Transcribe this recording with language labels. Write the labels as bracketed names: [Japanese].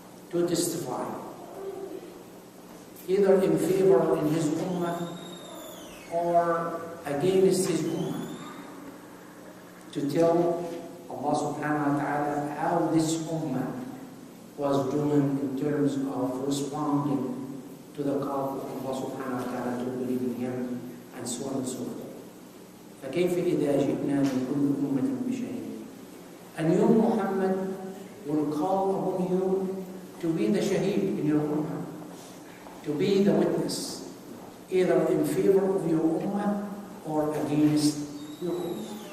[English] to testify, either in favor in his ummah or against his ummah, to tell Allah subhanahu wa ta'ala how this ummah was doing in terms of responding to the call of Allah subhanahu wa ta'ala to believe in Him, and so on and so forth. [Arabic] فكيف إذا جئنا من كل أمة بشهيد. [English] And you, Muhammad, will call upon you to be the shaheed in your ummah, to be the witness, either in favor of your ummah or against your ummah.